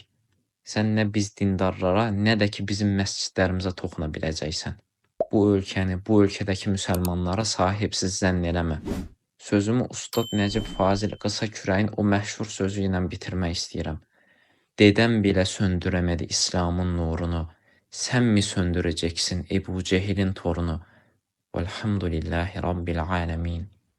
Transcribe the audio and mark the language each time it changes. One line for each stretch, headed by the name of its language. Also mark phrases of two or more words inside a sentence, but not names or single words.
Azerbaijani: Sən nə biz dindarlara, nə də ki bizim məscidlərimizə toxuna biləcəksən. Bu ölkəni, bu ölkədəki müsəlmanlara sahibsiz zənn eləmə. Sözümü Ustad Nəcib Fazil Qısa Kürəyin o məşhur sözü ilə bitirmək istəyirəm.
Turkish: Dedəm belə söndürəmədi İslamın nurunu. Sən mi söndürəcəksin Ebu Cehilin torunu?
Arabic: والحمد لله رب العالمين.